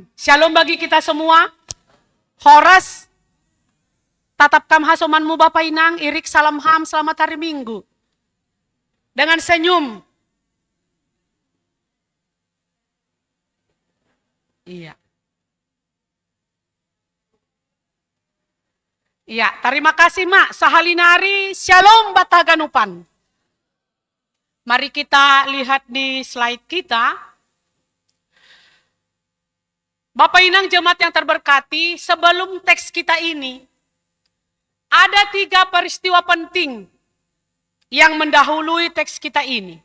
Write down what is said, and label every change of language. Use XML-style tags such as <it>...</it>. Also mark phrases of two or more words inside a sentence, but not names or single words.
<id>Shalom bagi kita semua.</id> <bts>Horas, tatapkam hasomanmu Bapa Inang, irik salam ham,</bts> <id>selamat hari Minggu. Dengan senyum. Iya. Iya, terima kasih Mak.</id> <bts>Sahalinari, shalom bataganupan.</bts> <id>Mari kita lihat di slide kita. Bapak Inang jemaat yang terberkati, sebelum teks kita ini, ada 3 peristiwa penting yang mendahului teks kita ini.</id>